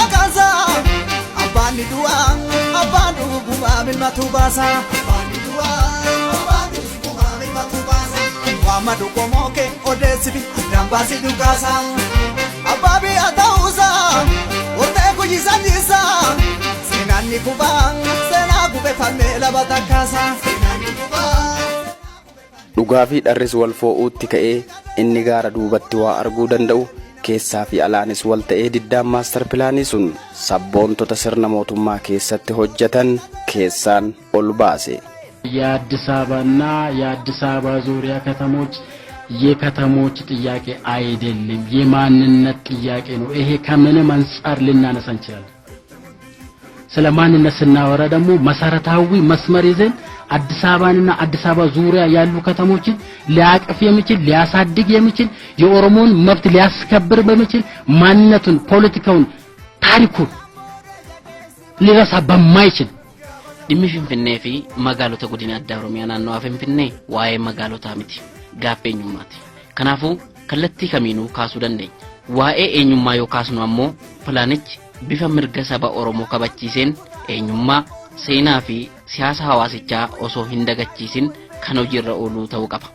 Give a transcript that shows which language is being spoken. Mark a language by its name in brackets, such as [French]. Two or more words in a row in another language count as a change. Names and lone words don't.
[Oromo] kaasa abbaan ni du'a abbaan dhuguma milmatu baasa abbaan ni du'a abbaan dhuguma milmatu baasa waamadu komoke odeessifi dambaasi dhukaasa abbaa biyya ta'uusa otee kuyyisan jisa seenaanni kubaa seenaa gubefamee laba takkaasa seenaanni kubaa. Dhugaa fi dharris wal foo'uutti ka'ee inni gaara duubatti waa arguu danda'u keessaa fi alaanis wal ta'ee diddaan maastar pilaanii sun sabboontota sirna mootummaa keessatti hojjetan keessaan ol baase. [Amharic] የአዲስ አበባና የአዲስ አበባ ዙሪያ ከተሞች የከተሞች ጥያቄ አይደለም የማንነት ጥያቄ ነው። ይሄ ከምንም አንፃር ልናነሳ እንችላለን። ስለማንነት ስናወራ ደግሞ መሰረታዊ መስመር ይዘን አዲስ አበባንና አዲስ አበባ ዙሪያ ያሉ ከተሞችን ሊያቅፍ የሚችል ሊያሳድግ የሚችል የኦሮሞን መብት ሊያስከብር በሚችል ማንነቱን ፖለቲካውን ታሪኩን ሊረሳ በማይችል [Oromo] dhimmi Finfinnee fi magaalota godina addaa Oromiyaa naannoo Finfinnee waa'ee magaalotaa miti gaaffii eenyummaati. Kanaafuu kallattii kamiinuu kaasuu dandeenya. Waa'ee eenyummaa yoo kaasnu ammoo pilaanichi bifa mirga saba Oromoo kabachiiseen eenyummaa seenaa fi siyaasa hawaasichaa osoo hin dagachiisin kan hojiirra ooluu ta'uu qaba.